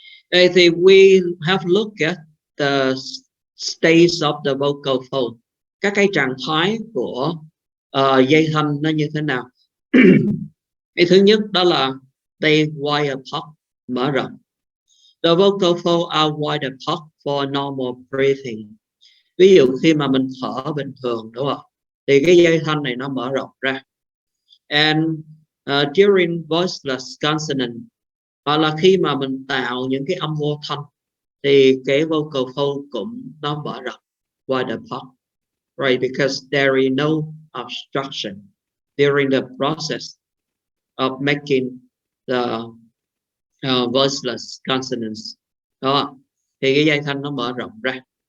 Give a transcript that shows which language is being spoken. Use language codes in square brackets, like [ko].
[vi] Đây thì [en] we have looked at the states of the vocal fold. [vi] Các cái trạng thái của dây thanh nó như thế nào? Cái thứ nhất đó là [en] they wide apart, [vi] mở rộng. [en] The vocal folds are wide apart for normal breathing. [vi] Ví dụ khi mà mình thở bình thường, đúng không? Thì cái dây thanh này nó mở rộng ra. [en] And during voiceless consonant, [vi] hoặc là khi mà mình tạo những cái âm vô thanh, [en] thì cái vocal fold cũng nó mở rộng, wide apart, right? Because there is no obstruction during the process of making the voiceless consonants. [vi] Đó, thì cái dây thanh nó mở rộng ra.